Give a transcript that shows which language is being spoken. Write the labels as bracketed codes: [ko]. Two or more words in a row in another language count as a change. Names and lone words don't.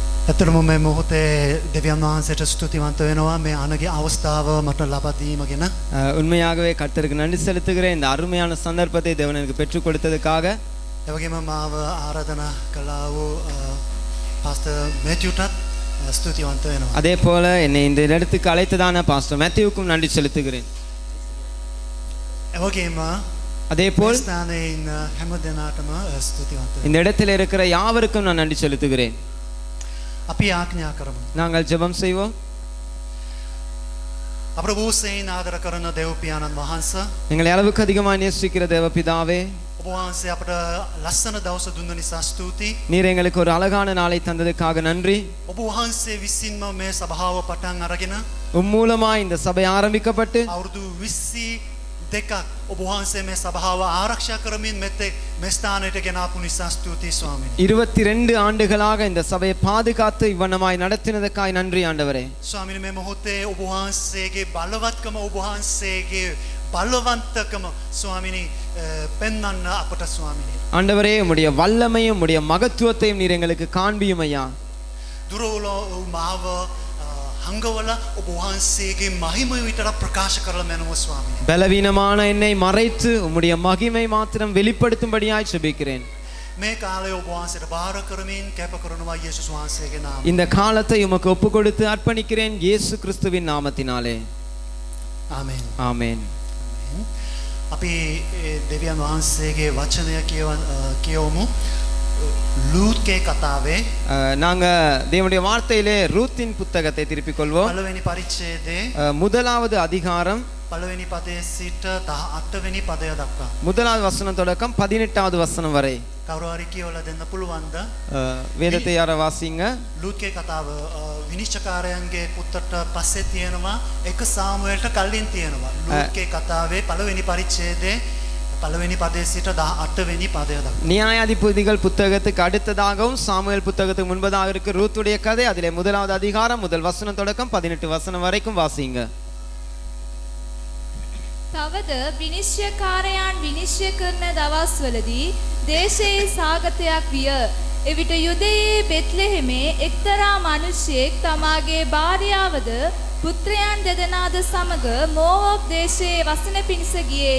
[si] ඇත්තටම මේ මොහොතේ දෙවියන් වහන්සේට ස්තුතිවන්ත වෙනවා මේ අනගේ අවස්ථාව මට ලබා දීමගෙන. [ta] உண்மையாகவே கர்த்தருக்கு நன்றி செலுத்துகிறேன் இந்த அருமையான சந்தர்ப்பத்தை தேவன் எனக்கு பெற்றுக் கொடுத்ததுக்காக. [si] ඒ වගේම මාව ආරාධනා කළා වූ පාස්ටර් මැතිව්ටත් ස්තුතිවන්ත වෙනවා. [ta] அதே போல என்னை இந்த இடத்துக்கு அழைத்ததான பாஸ்டர் மேத்யூவுக்கும் நன்றி செலுத்துகிறேன். [si] ඒ වගේම [ta] அதே போல் [si] ස්ථානයේ ඉන්න හැම දෙනාටම ස්තුතිවන්ත වෙනවා. [ta] இந்த இடத்தில் இருக்கிற யாவருக்கும் நான் நன்றி செலுத்துகிறேன். [si] අපි ආඥා කරමු. [ta] நாங்கள் ஜெபம் செய்வோம். [si] අපේ බොහෝසෙයින් ආදර කරන දේව පියාණන් වහන්සේ [ta] எங்களை அளவுக்கு அதிகமாக நேசிக்கிற தேவ பிதாவே [si] ඔබ වහන්සේ අපට ලස්සන දවස දුන්න නිසා ස්තුතියි. [ta] நீர் எங்களுக்கு ஒரு அழகான நாளை தந்ததுக்காக நன்றி. [si] ඔබ වහන්සේ විසින්ම මේ සභාව පටන් අරගෙන [ta] மூலமா இந்த சபை ஆரம்பிக்கப்பட்டு [si] අවුරුදු 22ක් ඔබ වහන්සේ මේ සභාව ආරක්ෂා කරමින් මෙතෙක් මේ ස්ථානයට ගෙන ආපු නිසා ස්තුතියි ස්වාමීනි. [ta] 22 ආண்டுகளாக இந்த சபையை பாதுகாத்து இவ்வண்ணமாய் நடத்தினதற்காய் நன்றி ஆண்டவரே. [si] ස්වාමීනි මේ මොහොතේ ඔබ වහන්සේගේ බලවත්කම ඔබ වහන්සේගේ බලවන්තකම ස්වාමීනි පෙන්වන්න අපට ස්වාමීනි. [ta] ஆண்டவரே உம்முடைய வல்லமையும் உம்முடைய மகத்துவத்தையும் நீர் எங்களுக்கு காண்பியும் ஐயா. [si] දුරවල මාව හංගවල ඔබ වහන්සේගේ මහිමය විතර ප්‍රකාශ කරලා මැනව ස්වාමීනි. [ta] பலவீனமான என்னை மறைத்து உம்முடைய மகிமை மாத்திரம் வெளிப்படுத்தும்படியாய் ஜெபிக்கிறேன். [si] මේ කාලය ඔබ වහන්සේට බාර කරමින් කැප කරනවා යේසුස් වහන්සේගේ නාමයෙන්. [ta] இந்த காலத்தை உமக்கு ஒப்புக் கொடுத்து அர்ப்பணிக்கிறேன் இயேசு கிறிஸ்துவின் நாமத்தினாலே. [si] ආමේන්. [ta] ஆமென். [si] අපි දෙවියන් වහන්සේගේ වචනය කියවමු. ලූත්ගේ කතාවේ [ta] நாங்க தேவனுடைய வார்த்தையிலே ரூத்தின் புத்தகத்தை திருப்பிக் கொள்வோம். [si] පළවෙනි පරිච්ඡේදයේ [ta] முதலாவது அதிகாரம் [si] පළවෙනි පදයේ සිට 18 වෙනි පදය දක්වා. [ta] முதலாவது வசனம் தொடக்கம் 18வது வசனம் வரை. [si] කවුරු හරි කියවලා දෙන්න පුළුවන්ද? [ta] வேதத்தை யார வாசிங்க. [si] ලූත්ගේ කතාව විනිශ්චයකාරයන්ගේ පුතට පස්සේ තියෙනවා එක සාමුවෙල්ට කලින් තියෙනවා. ලූත්ගේ කතාවේ පළවෙනි පරිච්ඡේදයේ පළවෙනි පදයේ සිට 18 වෙනි පදය දක්වා. [ta] நியாயாதிபதிகள் புத்தகத்துக்கு அடுத்ததாகவும் சாமுவேல் புத்தகத்துக்கு முன்பதாக இருக்க ரூத்துடைய கதை அதிலே முதலாவது அதிகாரம் முதல் வசனம் தொடக்கம் 18 வசனம் வரைக்கும் வாசிங்க. [si] තවද විනිශ්චයකාරයන් විනිශ්චය කරන දවස්වලදී දේශයේ සාගතයක් විය. එවිට යුදයේ බෙත්ලෙහෙමේ එක්තරා මිනිසෙක් තමාගේ භාර්යාවද පුත්‍රයන් දෙදෙනාද සමග මෝවාබ් දේශයේ වසන පිණිස ගියේය.